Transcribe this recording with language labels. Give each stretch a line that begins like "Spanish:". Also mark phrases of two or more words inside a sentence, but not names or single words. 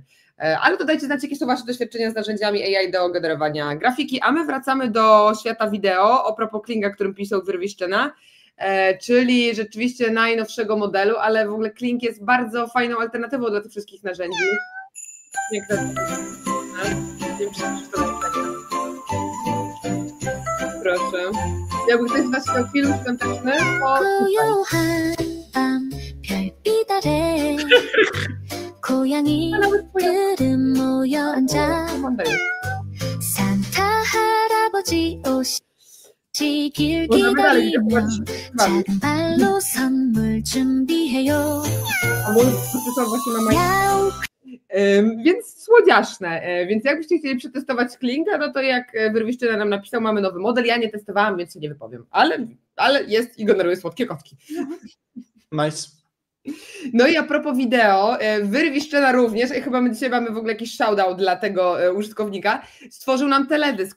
Polish: Ale to dajcie znać, jakie są wasze doświadczenia z narzędziami AI do generowania grafiki, a my wracamy do świata wideo, a propos Klinga, którym pisał Werwiszczyna, czyli rzeczywiście najnowszego modelu, ale w ogóle Kling jest bardzo fajną alternatywą dla tych wszystkich narzędzi. Proszę. Jakby ktoś z was chciał film świąteczny, to
Korean: 고양이들은 모여 앉아 산타 할아버지 오시길 기다리며 작은 발로 선물 준비해요.
Polish: Więc słodziaszne, więc jakbyście chcieli przetestować Klinga, no to jak Werwiszczyna nam napisał, mamy nowy model, ja nie testowałam, więc się nie wypowiem, ale jest i generuje słodkie kotki. Nice. No i a propos wideo, Werwiszczyna również, i chyba my dzisiaj mamy w ogóle jakiś shoutout dla tego użytkownika, stworzył nam teledysk.